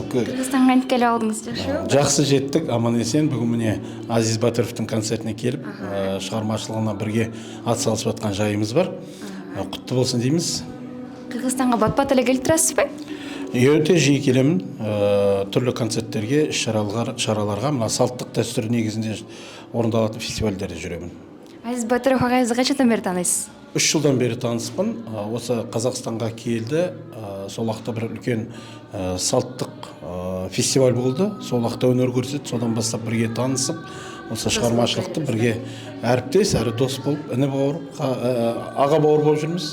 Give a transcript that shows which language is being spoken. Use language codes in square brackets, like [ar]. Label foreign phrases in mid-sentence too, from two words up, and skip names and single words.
[ky] Кыргызстанга кантип келип алдыңыз жашоо? [kk] Жақсы жеттік, аман есен. Бүгін міне Азиз Батыровтың концертіне келіп, шығармашылығына бірге атсалысып жатқан жайымыз бар. Құтты болсын дейміз. [ky] Кыргызстанга бат-бат эле келип турасыз ба? [kk] Өте жиі келемін. Түрлі концерттерге, шараларға, мына салттық дәстүр негізінде орындалатын фестивальдерде жүремін. [ky] Азиз Батыров агайызды качандан бери тааныйсыз? [kk] 3 жылдан бері таныспын. Осы Қазақстанға келді. Сол уақытта бір үлкен салттық фестиваль болды. Сол уақытта өнер көрсетті. Содан бастап бірге танысып, осы шығармашылықты бірге әріптес, әрі дос болып, іні бауыр, аға бауыр болып жүрміз.